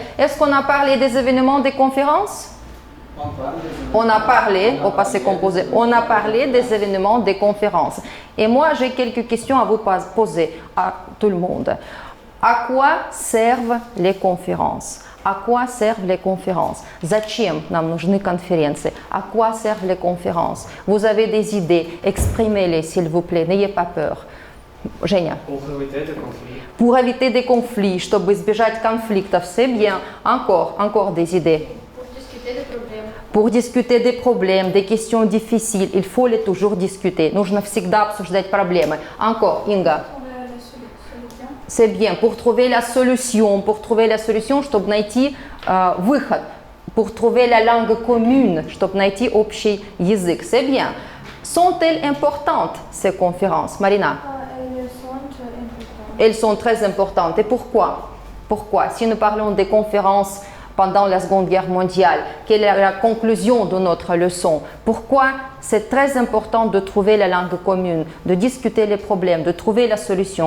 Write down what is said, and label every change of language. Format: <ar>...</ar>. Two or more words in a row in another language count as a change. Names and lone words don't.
<fr>Est-ce qu'on a parlé des événements des conférences? On a parlé, au passé composé, on a parlé des événements des conférences. Et moi, j'ai quelques questions à vous poser, à tout le monde. À quoi servent les conférences? À quoi servent les conférences?</fr> <ru>Зачем нам нужны конференции?</ru> <fr>À quoi servent les conférences? Vous avez des idées, exprimez-les s'il vous plaît, n'ayez pas peur. Женя. Pour éviter des conflits. Pour éviter des conflits,</fr> <ru>чтобы избежать конфликтов,</ru> <fr>c'est bien. Encore des idées. Pour discuter des problèmes. Pour discuter des problèmes, des questions difficiles, il faut les toujours discuter.</fr> <ru>Нужно всегда обсуждать проблемы.</ru> <fr>Encore, Inga. C'est bien. Pour trouver la solution,</fr> <ru>чтобы найти выход,</ru> <fr>pour trouver la langue commune,</fr> <ru>чтобы найти общий язык.</ru> <fr>C'est bien. Sont-elles importantes, ces conférences, Marina? Elles sont très importantes. Et pourquoi? Pourquoi? Si nous parlons des conférences pendant la Seconde Guerre mondiale, quelle est la conclusion de notre leçon? Pourquoi c'est très important de trouver la langue commune, de discuter les problèmes, de trouver la solution?</fr>